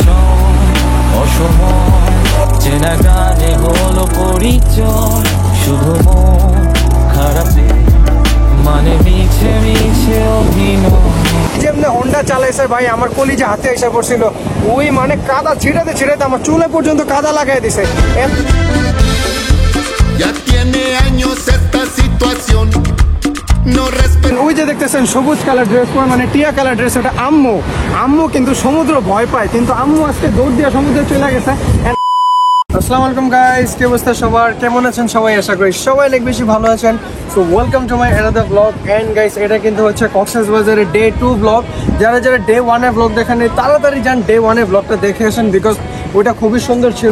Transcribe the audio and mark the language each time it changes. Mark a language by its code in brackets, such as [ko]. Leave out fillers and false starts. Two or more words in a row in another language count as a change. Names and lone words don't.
[bn] অসময় চেনা গানে হলো পরিচয়, শুধু মন খারাপে মানে মিছে মিছে অভিনয়। যেমনি হোন্ডা চালাইছে ভাই, আমার কলিজা হাতে এসে পড়ছিল। ওই মানে কাদা ছিটাতে ছিটাতে আমার চুলে পর্যন্ত কাদা লাগাই দিছে। [es] Ya tiene años esta situación. No respeto. [bn] ওই যে দেখতেছেন [en] green color [bn] ড্রেস পরে, মানে টিয়া কালার ড্রেস, ওটা আম্মু কিন্তু সমুদ্র ভয় পায়, কিন্তু আম্মু আজকে দৌড় দিয়ে সমুদ্রে চলে গেছে। [ar] السلام عليكم [bn] গাইস, কি অবস্থা সবার, কেমন আছেন সবাই? আশা করি সবাই অনেক বেশি ভালো আছেন। [en] so welcome to my another blog. and guys, [bn] এটা কিন্তু হচ্ছে কক্সবাজারের [en] day 2 blog. [bn] যারা ডে 1 এর ব্লগ দেখেন তাড়াতাড়ি যান ডে 1 এর ব্লগটা দেখে আসেন, বিকজ ওইটা খুবই সুন্দর ছিল।